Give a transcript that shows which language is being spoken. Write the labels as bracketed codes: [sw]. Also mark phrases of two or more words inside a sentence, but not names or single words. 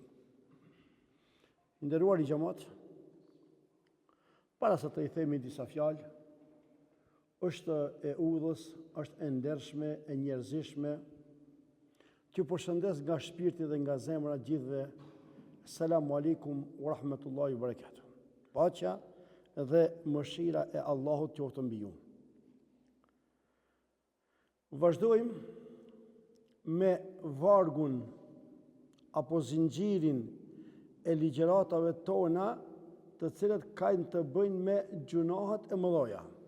[sq] Nderuar i xhamat, para se të i themi disa fjalë, është e udhës, është e ndershme, e njerëzishme, që përshëndes nga shpirti dhe nga zemra gjithëve. [ar] السلام عليكم ورحمة الله وبركاته. [sq] Paqja dhe mëshira e Allahut qoftë mbi ju. Vazhdojmë me vargun apo zinxhirin e ligjëratave tona, të cilat kanë të bëjnë me gjunahet e mëdha.